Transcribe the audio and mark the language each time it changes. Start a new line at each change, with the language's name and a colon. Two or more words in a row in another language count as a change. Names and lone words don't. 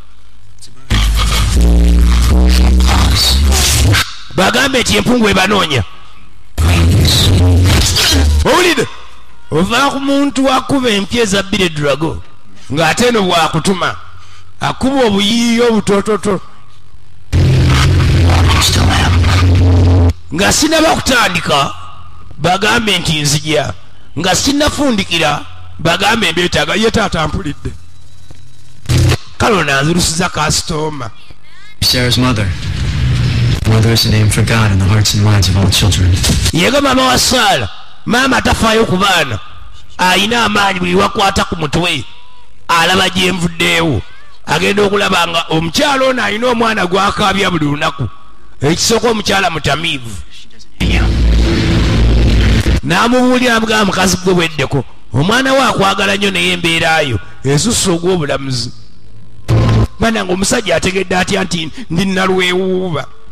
Ganda: owulidde ova ku muntu akuba empya ezabbire drago ng'ate eno bwakutuma akuba obuyiiyo obutototo nga sinaba kutandika bagambe nti nzija nga sinnafundikira bagambe mbyetaaga ye taata mpulidde kale onanzirusiza kasitoma.
English: Sarah's mother. Mother is a name for God in the hearts and minds of all children.
Ganda: Yego mama wa Sara, mama atafaayo ku baana ayina amaanyi buli wakwata ku mutwe alaba gye nvuddeewo agenda okulaba nga omukyala ono alina omwana gwakaabya buli lunaku ekisooka omukyala mutamiivu n'amubuulira amugamba mukazi gwe bweddeko omwana we akwagala nnyo naye embeerayo esussa ogw'obulamuzi mana nga omusajja ategedde atya nti ndi nalwewuuba